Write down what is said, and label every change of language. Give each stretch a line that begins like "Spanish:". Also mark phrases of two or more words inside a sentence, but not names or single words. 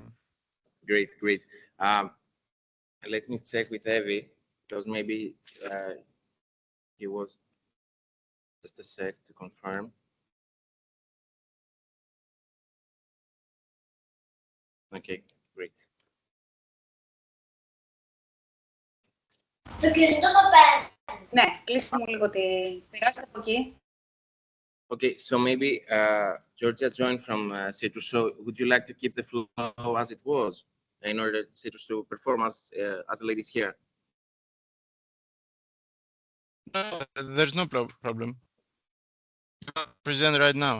English: Great, great. Let me check with Evie, because maybe he was just a sec to confirm. Okay, great.
Greek: Το κινητό το παίρνει. Ναι, κλείστε μου λίγο τη... Πηγάστε από εκεί.
English: Okay, so maybe Georgia joined from Citrus. So would you like to keep the flow as it was in order Citrus to perform as the ladies here? No, there's no problem. You can present right now.